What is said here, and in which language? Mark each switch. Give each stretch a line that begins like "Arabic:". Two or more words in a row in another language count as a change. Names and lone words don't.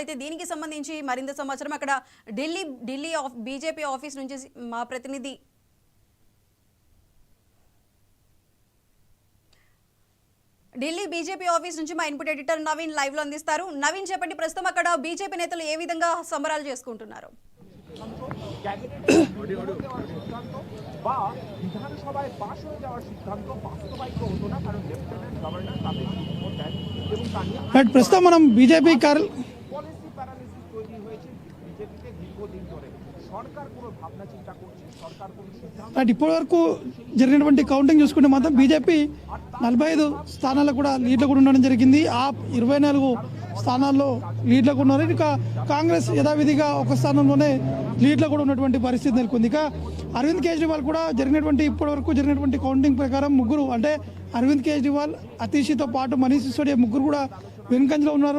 Telugu: అయితే దీనికి సంబంధించి మరింత సమాచారం అక్కడ ఢిల్లీ బీజేపీ ఆఫీస్ నుంచి మా ప్రతినిధి ఢిల్లీ బీజేపీ ఆఫీస్ నుంచి మా
English: input editor
Telugu: నవీన్ లైవ్ లో అందిస్తారు. నవీన్ చెప్పండి, ప్రస్తుతం అక్కడ బీజేపీ నేతలు ఏ విధంగా సంబరాలు చేసుకుంటున్నారు?
Bangla: বিধানসভায় পাশ হয়ে যাওয়ার সিদ্ধান্ত বাস্তবায়িত হতো না, কারণ
English: lieutenant governor
Bangla: তাদের রিপোর্ট দেন এবং তা নিয়ে
Telugu: ప్రస్తుతం మనం బీజేపీ
English: policy paralysis
Bangla: তৈরি হয়েছে বিজেপিতে দীর্ঘদিন ধরে। সরকার কোনো ভাবনা চিন্তা করছে, সরকার কোনো সিদ্ধান্ত
Telugu: ఇప్పటి వరకు జరిగినటువంటి కౌంటింగ్ చూసుకుంటే మాత్రం బీజేపీ 45 స్థానాల్లో కూడా లీడ్లో కూడా ఉండడం జరిగింది. ఆ 24 స్థానాల్లో లీడ్లో కూడా ఉన్నారు. ఇక కాంగ్రెస్ యథావిధిగా ఒక స్థానంలోనే లీడ్లో కూడా ఉన్నటువంటి పరిస్థితి నెలకొంది. ఇక అరవింద్ కేజ్రీవాల్ కూడా ఇప్పటి వరకు జరిగినటువంటి కౌంటింగ్ ప్రకారం ముగ్గురు, అంటే అరవింద్ కేజ్రీవాల్, అతీషితో పాటు మనీష్ సిసోడియా ముగ్గురు కూడా వెనుకంజలో ఉన్నారు.